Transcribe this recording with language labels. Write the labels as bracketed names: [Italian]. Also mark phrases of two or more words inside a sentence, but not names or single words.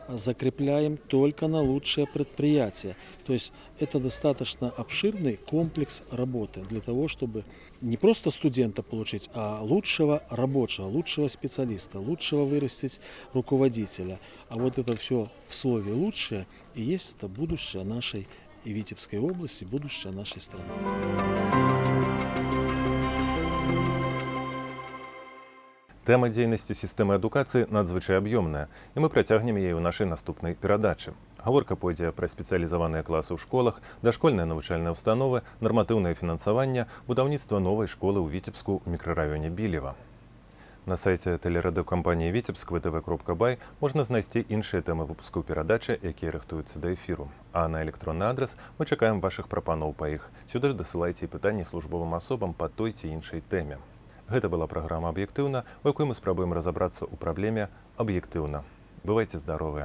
[Russian] закрепляем только на лучшее предприятие. То есть это достаточно обширный комплекс работы для того, чтобы не просто студента получить, а лучшего рабочего, лучшего специалиста, лучшего вырастить руководителя. А вот это все в слове «лучшее» и есть это будущее нашей и Витебской области, будущее нашей страны. [Belarusian] Тэма дзейнасці сістэмы адукацыі надзвычай аб'ёмная, і мы працягнем яе ў нашай наступнай перадачы. Гаворка пойдзе пра спецыялізаваныя класы ў школах, дашкольныя навучальныя ўстановы, нарматыўнае фінансаванне, будаўніцтва новай школы ў Віцебску ў мікрараёне Білева. На сайце тэлерадыёкампаніі Віцебск vtv.by можна знайсці іншыя тэмы выпускаў перадачы, якія рыхтуюцца да эфіру. А на электронны адрас мы чакаем вашых прапаноў па іх. Сюды ж дасылайце і пытанні службовым асобам па той ці іншай тэме. Гэта была праграма «Аб'ектыўна», у якой мы спрабуем разабрацца ў праблеме аб'ектыўна.